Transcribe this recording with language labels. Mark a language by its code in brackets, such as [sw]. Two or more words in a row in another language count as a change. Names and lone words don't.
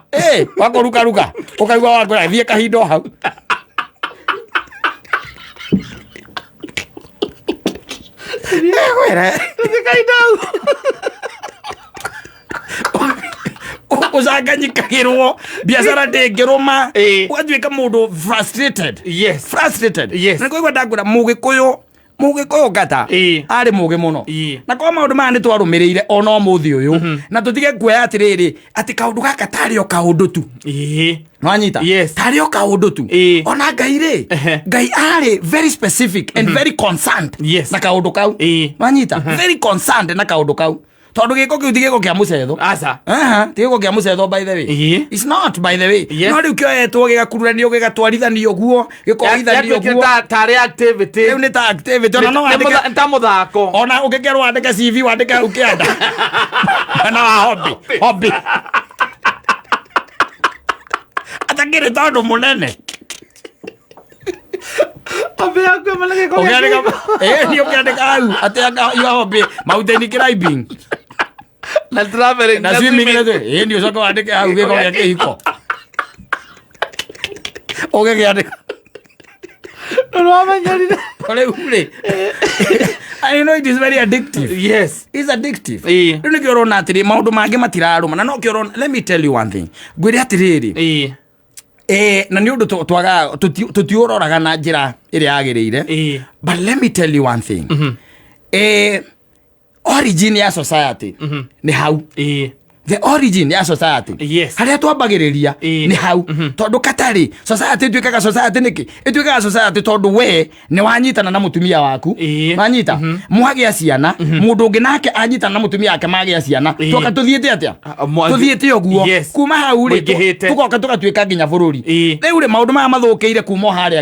[ki] wakũrukaruka ũkaigua wakũra thiĩ kahinda o hau ũcanganyikagĩrwo biacara ndĩngĩrũma ũgatuĩka mũndũ frustrated na kũigua ndakwĩra mũgĩkũyũ ngata arĩ mũgĩ mũno na kwa maũndũ maya nĩ twarũmĩrĩire ona ũmũthĩ ũyũ na tũtige kuoya atĩrĩrĩ atĩ kaũndũ gaka tarĩ o kaũndũ tu nwanyita tarĩ o kaũndũ tu ona Ngai rĩ Ngai arĩ [en] very specific and very concerned [ki] na kaũndũ kau nwanyita [en] very concerned [ki] na kaũndũ kau tondũ gĩko kĩu ti gĩko kĩa mũcetho ti gĩko kĩa mũcetho [en] by the way it's not by the way [ki] no rĩu kĩoyetwo gĩgakururanio gĩgatwarithanio guo gĩkohithanio guo tarĩ activity rĩu nĩ ta activity ona no wandĩke ta mũthako ona ũngĩkerwo wandĩke CV wandĩke hau kĩanda na wa hobby atakĩrĩ tondũ mũnene hobby yaku ĩmwe nĩ gĩko nĩ ũkĩandĩka hau atĩ [en] your hobby mountain climbing [ki] na traveling na swimming nĩ ũcoka wandĩke hau gĩko gĩa kĩhiko ũgĩkĩandĩka rĩu rĩ [en] I know it is very addictive. It's addictive. [ki] Rĩu nĩkĩo ũrona atĩrĩ maũndũ mangĩ matirarũma na no kĩo ũrona [en] let me tell you one thing [ki] ngwĩre atĩrĩrĩ na nĩ ũndũ twaga tũtiũroraga na njĩra ĩrĩa yagĩrĩire but [en] let me tell you one thing [ki] origin ya society nĩ hau the origin ya society harĩa twambagĩrĩria nĩ hau tondũ katarĩ society ĩtuĩkaga society nĩkĩ ĩtuĩkaga society tondũ we nĩ wanyitana na mũtumia waku wanyita mwagĩa ciana mũndũ ũngĩ nake anyitana na mũtumia wake magĩa ciana tũka tũthiĩte atĩa tũthiĩte ũguo kuma hau rĩ tũgoka tũgatuĩka nginya bũrũri rĩu rĩ maũndũ maya mathũkĩire kuma harĩa